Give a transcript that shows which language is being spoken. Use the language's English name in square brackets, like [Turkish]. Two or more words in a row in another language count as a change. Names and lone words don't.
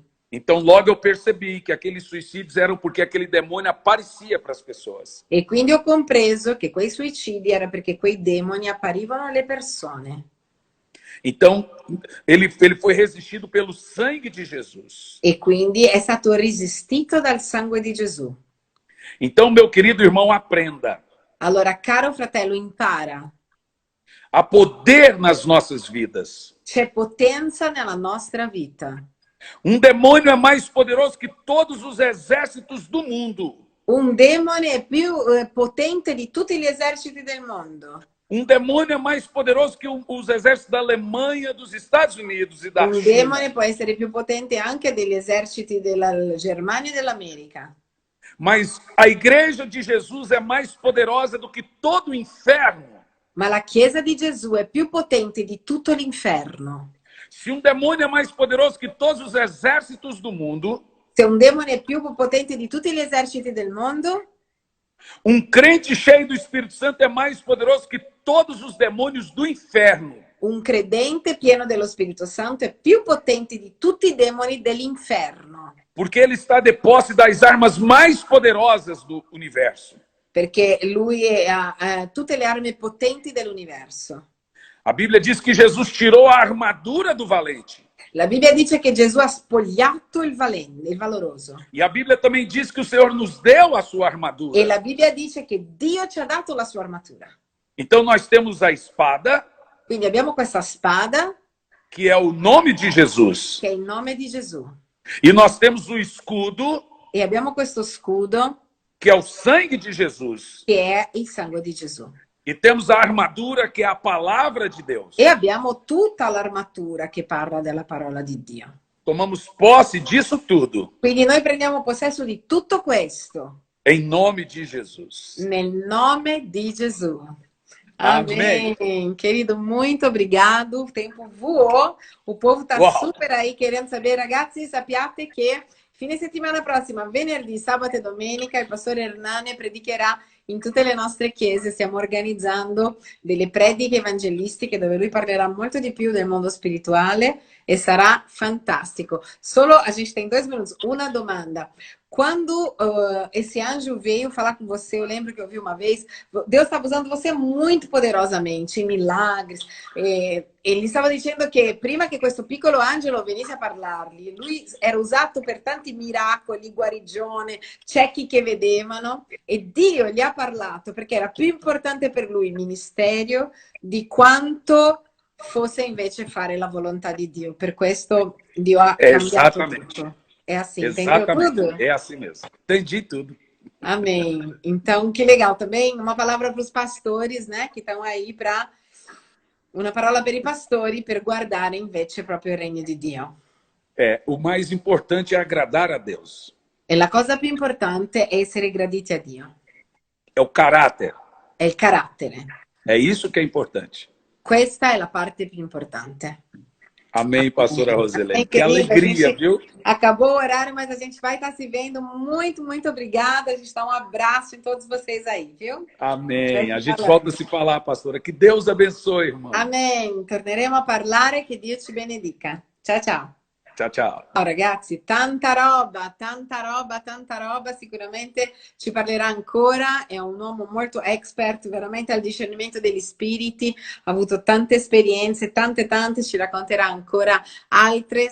[Portuguese] Então logo eu percebi que aqueles suicídios eram porque aquele demônio aparecia para as pessoas. [Italian] E quindi ho compreso che quei suicidi era perché quei demoni apparivano alle persone. [Portuguese] Então ele foi resistido pelo sangue de Jesus. [Italian] E quindi è stato resistito dal sangue di Gesù. [Portuguese] Então, meu querido irmão, aprenda. [Italian] Allora, caro fratello, impara. [Portuguese] Há poder nas nossas vidas. [Italian] C'è potenza nella nostra vita. [Portuguese] Um demônio é mais poderoso que todos os exércitos do mundo. [Italian] Un demone è più potente di tutti gli eserciti del mondo. [Portuguese] Um demônio é mais poderoso que os exércitos da Alemanha, dos Estados Unidos e da [Italian] Un [Portuguese] China. [Italian] demone può essere più potente anche degli eserciti della Germania e dell'America. [Portuguese] Mas a igreja de Jesus é mais poderosa do que todo o inferno. [Italian] Ma la Chiesa di Gesù è più potente di tutto l'inferno. [Portuguese] Se um demônio é mais poderoso que todos os exércitos do mundo, [Italian] Se un demone è più potente di tutti gli eserciti del mondo, [Portuguese] um crente cheio do Espírito Santo é mais poderoso que todos os demônios do inferno. [Italian] un credente pieno dello Spirito Santo è più potente di tutti i demoni dell'inferno. [Portuguese] Porque ele está de posse das armas mais poderosas do universo. [Italian] Perché lui ha tutte le armi potenti dell'universo. [Portuguese] A Bíblia diz que Jesus tirou a armadura do valente. [Italian] La Bibbia dice che Gesù ha spogliato il valoroso. [Portuguese] E a Bíblia também diz que o Senhor nos deu a sua armadura. [Italian] E la Bibbia dice che Dio ci ha dato la sua armatura. [Portuguese] Então nós temos a espada, [Italian] Quindi abbiamo questa spada, [Portuguese] que é o nome de Jesus. [Italian] che è il nome di Gesù. [Portuguese] E nós temos o escudo, [Italian] E abbiamo questo scudo, [Portuguese] que é o sangue de Jesus. [Italian] che è il sangue di Gesù. [Portuguese] E temos a armadura, que é a palavra de Deus. [Italian] E abbiamo tutta l'armatura che parla della parola di Dio. [Portuguese] Tomamos posse disso tudo, [Italian] Quindi noi prendiamo possesso di tutto questo [Portuguese] em nome de Jesus. [Italian] nel nome di Gesù. [Portuguese] Amém. Amém. Querido, muito obrigado. O tempo voou. O povo tá Uau. super aí querendo saber. [Italian] Ragazzi, sappiate che fine settimana prossima, venerdì, sabato e domenica, il pastore Hernane predicherà in tutte le nostre chiese. Stiamo organizzando delle prediche evangelistiche dove lui parlerà molto di più del mondo spirituale e sarà fantástico. [Portuguese] Solo a gente tem 2 minutos. Uma domanda. Quando esse anjo veio falar com você, eu lembro que eu vi uma vez, Deus estava usando você muito poderosamente, em milagres. [Italian] Ele stava dicendo che prima che questo piccolo angelo venisse a parlargli, lui era usato per tanti miracoli, guarigione, ciechi che vedevano, e Dio gli ha parlato perché era più importante per lui il ministero di quanto fosse invece fare la volontà di Dio. Per questo Dio ha cambiato tutto. [Portuguese] É assim, entendeu tudo? É assim mesmo. Entendi tudo. Amém. Então, que legal também. Uma palavra para os pastores, né? Que estão aí para... [Italian] Uma parola per i pastori per guardare invece proprio il regno di Dio. [Portuguese] O mais importante é agradar a Deus. [Italian] E la cosa più importante è essere graditi a Dio. [Portuguese] É o caráter. [Italian] È il carattere. [Portuguese] É isso que é importante. [Italian] Questa è la parte più importante. [Portuguese] Amém, pastora Roselene. Que Querida, alegria, viu? Acabou o horário, mas a gente vai estar se vendo. Muito, muito obrigada. A gente dá um abraço em todos vocês aí, viu? Amém. A gente volta a se falar, pastora. Que Deus abençoe, irmão. Amém. [Italian] Torneremo a parlare. Che Dio ci benedica. Ciao, ciao. Ciao, ciao. Ciao ragazzi, tanta roba, sicuramente ci parlerà ancora, è un uomo molto expert veramente al discernimento degli spiriti, ha avuto tante esperienze, tante, ci racconterà ancora altre.